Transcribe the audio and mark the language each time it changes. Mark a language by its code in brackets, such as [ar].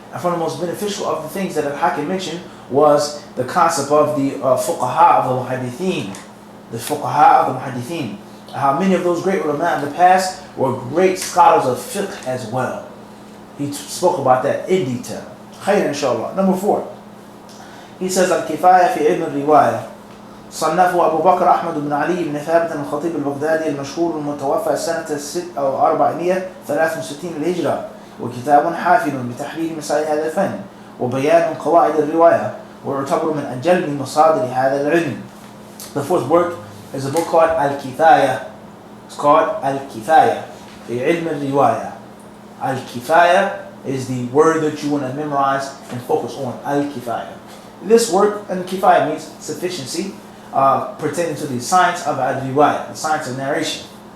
[en] And one of the most beneficial of the things that Al-Hakim mentioned was the concept of the fuqaha of the muhaddithin. The fuqaha of the muhaddithin. How many of those great ulama in the past were great scholars of fiqh as well. He spoke about that in detail. Khayr, inshallah. Number 4. He says, Al-Kifayah of Al-Riwayah. [ar] صنفه أبو بكر أحمد بن علي بن ثابت الخطيب البغدادي المشهور المتوفى سنة 463 للهجرة، وكتاب حافل بتحليل مسائل هذا الفن وبيان قواعد الرواية، ويعتبر من أجل مصادر هذا العلم. [en] The 4th work is a book called Al-Kifayah. It's called Al-Kifayah في علم الرواية. Al-Kifayah is the word that you want to memorize and focus on. Al-Kifayah. This work, and Kifayah means sufficiency, pertaining to the science of al-riwayah, the science of narration.